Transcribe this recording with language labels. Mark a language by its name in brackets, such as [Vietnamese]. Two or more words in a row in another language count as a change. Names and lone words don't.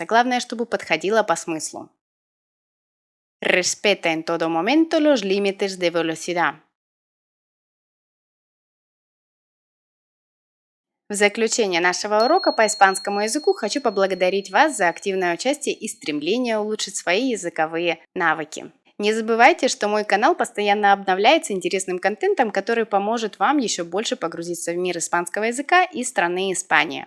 [Russian] Главное, чтобы подходило по смыслу. [Spanish] Respeta en todo momento los límites de velocidad. [Russian] В заключение нашего урока по испанскому языку хочу поблагодарить вас за активное участие и стремление улучшить свои языковые навыки. Не забывайте, что мой канал постоянно обновляется интересным контентом, который поможет вам еще больше погрузиться в мир испанского языка и страны Испания.